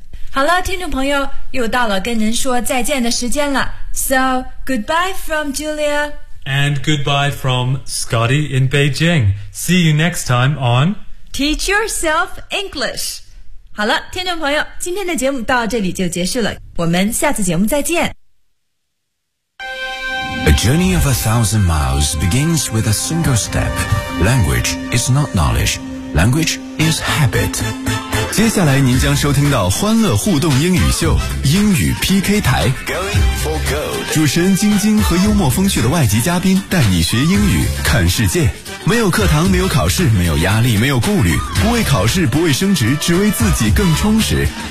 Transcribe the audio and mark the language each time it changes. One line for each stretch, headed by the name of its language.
Chinese: 好了，听众朋友，又到了跟您说再见的时间了。
English: So, goodbye from Julia. And goodbye from Scotty in Beijing. See you next time on... Teach Yourself English.
Chinese: 好了，听众朋友，今天的节目到这里就结束了。我们下次节目再见。
English: A journey of 1,000 miles begins with a single step. Language is not knowledge. Language is habit.
Chinese: 接下来您将收听到欢乐互动英语秀英语 PK 台
English: Going for gold.
Chinese: 主持人晶晶和幽默风趣的外籍嘉宾带你学英语看世界，没有课堂，没有考试，没有压力，没有顾虑，不为考试，不为升职，只为自己更充实。